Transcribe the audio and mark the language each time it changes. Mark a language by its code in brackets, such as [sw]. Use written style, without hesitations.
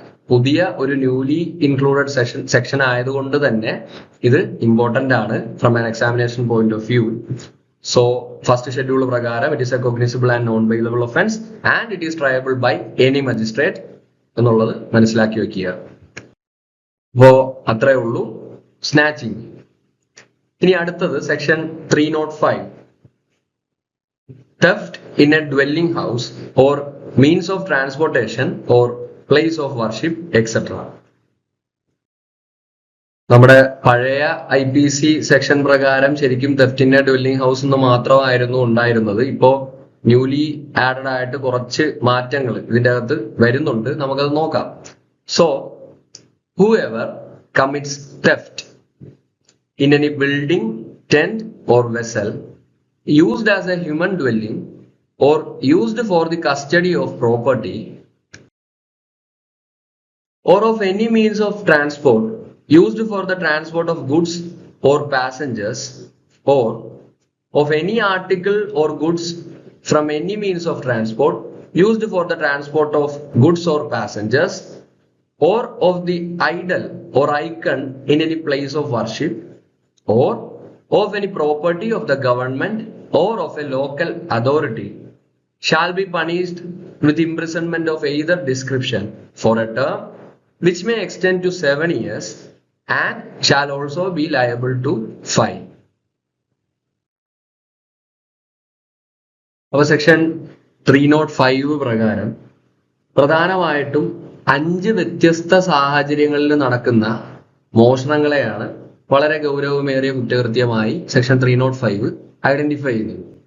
[ml] പുതിയ ഒരു newly included section ആയതുകൊണ്ട് തന്നെ ഇത് ഇമ്പോർട്ടന്റ് ആണ് [en] From an examination point of view. So first schedule [ml] പ്രകാരം [en] it is a cognizable and non bailable offence and it is triable by any magistrate [ml] എന്നുള്ളത് മനസ്സിലാക്കി വെക്കുക. അപ്പോ അത്രേ ഉള്ളൂ സ്നാച്ചിങ്. ഇനി അടുത്തത് [en] Section 305, theft in a dwelling house or means of transportation or place of worship etc. [ml] നമ്മുടെ പഴയ IPC സെക്ഷൻ പ്രകാരം ശരിക്കും [en] theft in a dwelling house [ml] എന്ന് മാത്രമായിരുന്നു ഉണ്ടായിരുന്നത്. ഇപ്പോ ന്യൂലി ആഡഡ് ആയിട്ട് കുറച്ച് മാറ്റങ്ങൾ ഇതിന്റെ അകത്ത് വരുന്നുണ്ട്, നമുക്കത് നോക്കാം. [en] So whoever commits theft in any building, tent or vessel used as a human dwelling or used for the custody of property or of any means of transport used for the transport of goods or passengers or of any article or goods from any means of transport used for the transport of goods or passengers or of the idol or icon in any place of worship or of any property of the government or of a local authority shall be punished with imprisonment of either description for a term which may extend to 7 years and shall also be liable to fine. [ml] അപ്പോൾ section 305 പ്രകാരം പ്രധാനമായിട്ടും 5 വ്യത്യസ്ത സാഹചര്യങ്ങളിൽ നടക്കുന്ന മോഷണങ്ങളെയാണ് വളരെ ഗൗരവമേറിയ കുറ്റകൃത്യമായി section 305 identify ചെയ്യുന്നത്.